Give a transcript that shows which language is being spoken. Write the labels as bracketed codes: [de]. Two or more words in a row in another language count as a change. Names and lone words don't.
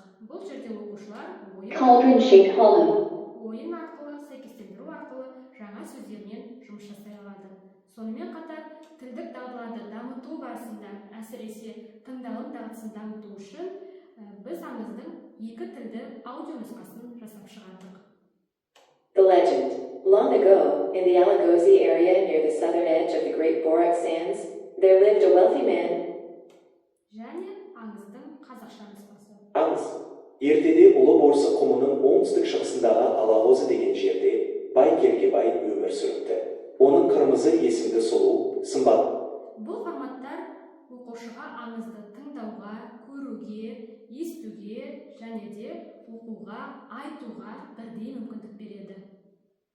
[kk] Бұл жерде оқушылар ойын арқылы, сәйкестендіру арқылы жаңа сөздермен жұмыс жасай алады. Сонымен қатар тілдік дағдыларды дамыту барысында, әсіресе тыңдалым дағдысын дамыту үшін біз аңыздың екі тілді аудио нұсқасын жасап шығардық. [en] The legend. Long ago, in the Alagozi area near the southern edge of the Great Borax Sands, there lived a wealthy man. [kk] Және аңыздың қазақша нұсқасы. Аңыз. Ертеде Ұлы Борсы құмының оңтүстік шығысындағы Алағозы деген жерде бай Келгебай өмір сүріпті. Оның Қырмызы есімді сұлу, сымбат. Бұл форматтар оқушыға аңызды тыңдауға, көруге, естуге және де оқуға, айтуға бірдей мүмкіндік береді.